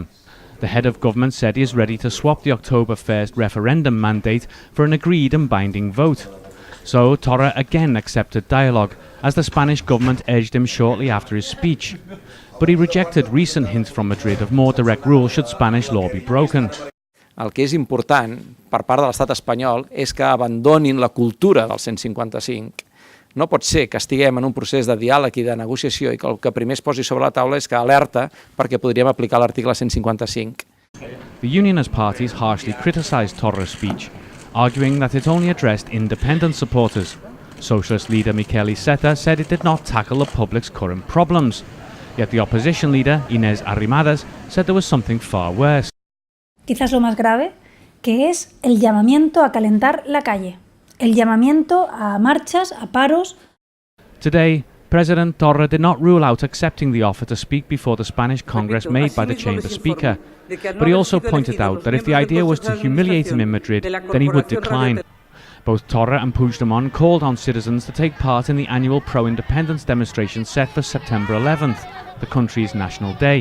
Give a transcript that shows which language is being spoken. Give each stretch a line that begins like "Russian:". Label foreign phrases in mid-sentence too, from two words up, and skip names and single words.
English: The head of government said he is ready to swap the October 1st referendum mandate for an agreed and binding vote. So Torra again accepted dialogue, as the Spanish government urged him shortly after his speech. But he rejected recent hints from Madrid of more direct rule should Spanish law be broken.
Catalan: El que és important per part de l'estat espanyol és que abandonin la cultura del 155. No pot ser que estiguem en un procés de diàleg i de negociació i que el que primer es posi sobre la taula és que alerta perquè podríem aplicar l'article 155.
English: The unionist parties harshly criticised Torra's speech, arguing that it only addressed independent supporters. Socialist leader Miquel Iceta said it did not tackle the public's current problems. Yet the opposition leader, Inés Arrimadas, said there was something far worse.
Spanish: Quizás lo más grave, que es el llamamiento a calentar la calle, el llamamiento a marchas, a paros.
English: Today, President Torra did not rule out accepting the offer to speak before the Spanish Congress made by the Chamber Speaker, but he also pointed out that if the idea was to humiliate him in Madrid, then he would decline. Both Torra and Puigdemont called on citizens to take part in the annual pro-independence demonstration set for September 11th, the country's national day.